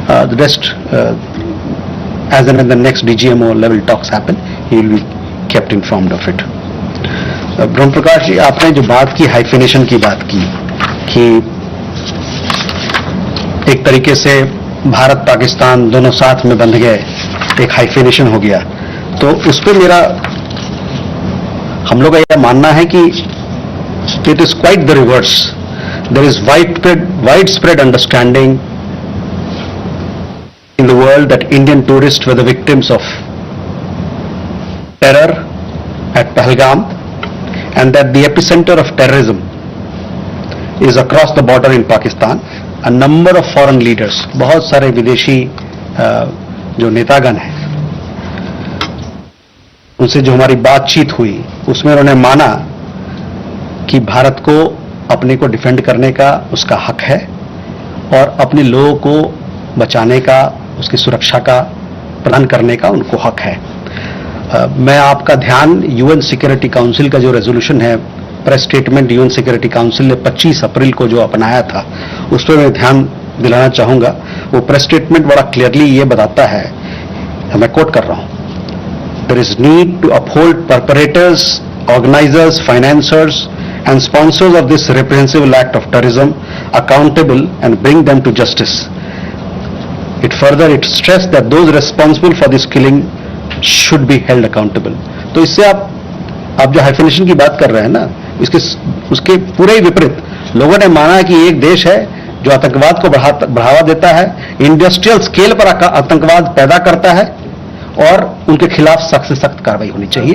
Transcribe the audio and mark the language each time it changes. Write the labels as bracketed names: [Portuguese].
[English] The rest, as and when the next DGMO level talks happen, you will be kept informed of it. [Hindi] ब्रह्म प्रकाश जी, आपने जो बात की hyphenation की बात की कि एक तरीके से भारत पाकिस्तान दोनों साथ में बंध गए, एक हाइफिनेशन हो गया, तो उस पर मेरा हम लोग का यह मानना है कि [English] It is quite the reverse. There is widespread understanding in the world that Indian tourists were the victims of terror at Pahalgam, and that the epicenter of terrorism is across the border in Pakistan. A number of foreign leaders, [Hindi] बहुत सारे विदेशी जो नेतागण हैं, उनसे जो हमारी बातचीत हुई उसमें उन्होंने माना कि भारत को अपने को डिफेंड करने का उसका हक है और अपने लोगों को बचाने का, उसकी सुरक्षा का प्रदान करने का उनको हक है. मैं आपका ध्यान यूएन सिक्योरिटी काउंसिल का जो रेजोल्यूशन है, press statement UN security council ने 25 अप्रैल को जो अपनाया था, उस पर मैं ध्यान दिलाना चाहूंगा. वो प्रेस स्टेटमेंट बड़ा क्लियरली ये बताता है, मैं कोट कर रहा हूं, [English] There is need to uphold perpetrators, organisers, financers and sponsors of this reprehensible act of terrorism accountable and bring them to justice. It stressed that those responsible for this killing should be held accountable. [Hindi] तो इससे आप जो hyphenation की बात कर रहे हैं ना, उसके पूरे ही विपरीत लोगों ने माना कि एक देश है जो आतंकवाद को बढ़ावा देता है, इंडस्ट्रियल स्केल पर आतंकवाद पैदा करता है और उनके खिलाफ सख्त से सख्त कार्रवाई होनी चाहिए.